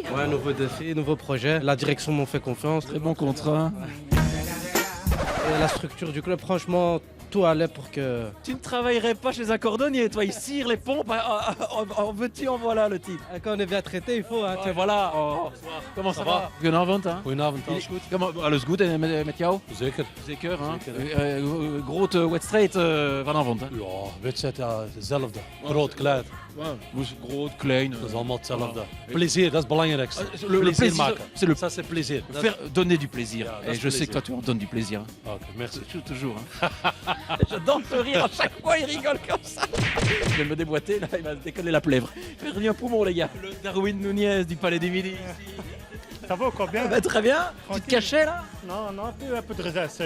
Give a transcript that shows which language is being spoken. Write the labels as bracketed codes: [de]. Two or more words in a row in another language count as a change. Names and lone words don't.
[fr] Ouais, nouveau défi, nouveau projet. La direction m'ont fait confiance. Très bon contrat. Et la structure du club, franchement, tout allait pour que... Tu ne travaillerais pas chez un cordonnier, toi, il cire les pompes, en veux-tu, en voilà le type. Quand on est bien traité, il faut... Hein, Ouais, voilà. Comment ça va? [nl] Goedenavond, hein? Goedenavond, alles goed? Alles goed en met jou? Zeker. Zeker, hein? Grote wedstrijd vanavond, hè? Ja, wedstrijd, ja, hetzelfde. Groot, klein. Groot, klein. Dat is allemaal hetzelfde. Plezier, dat is het belangrijkste. [fr] Le [nl] Plezier [fr] plaisir, [nl] maken. [fr] ça c'est plaisir. donner du plaisir. [nl] Ja, dat [fr] Et [nl] is [fr] je sais que plaisir. toi tu en donnes du plaisir. Ok, merci. Toujours. Hein. J'adore te rire à chaque fois, il rigole comme ça. Je vais me déboîter, là, il va décoller la plèvre. Perdu un poumon, les gars. Le Darwin Nunez du Palais du Midi. Ça va encore bien? Bah, très bien. Tu te cachais là? Non, un peu de raisin sec.